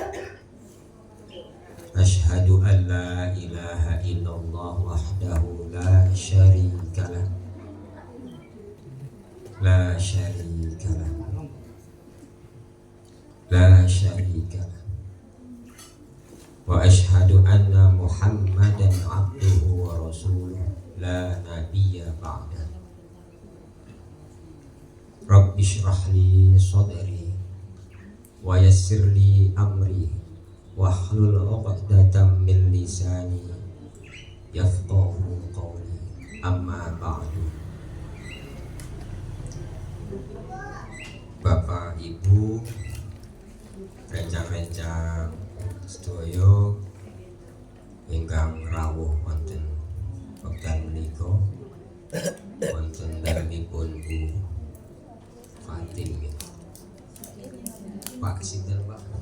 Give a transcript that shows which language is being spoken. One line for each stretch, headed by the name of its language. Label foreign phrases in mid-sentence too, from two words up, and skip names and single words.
Arabic: أشهد أن لا إله إلا الله وحده لا شريك له لا شريك له لا شريك له وأشهد أن محمدا عبده ورسوله لا نبي بعده. رب اشرح لي صدري ويسر لي أمري واحلل عقدة من لساني يفقهوا قولي. أما بعد.
Javanese: Bapak Ibu, rencang-rencang sedaya ingkang rawuh wonten wekdal menika wonten dalemipun Bu Fatim, Pak sinten Pak?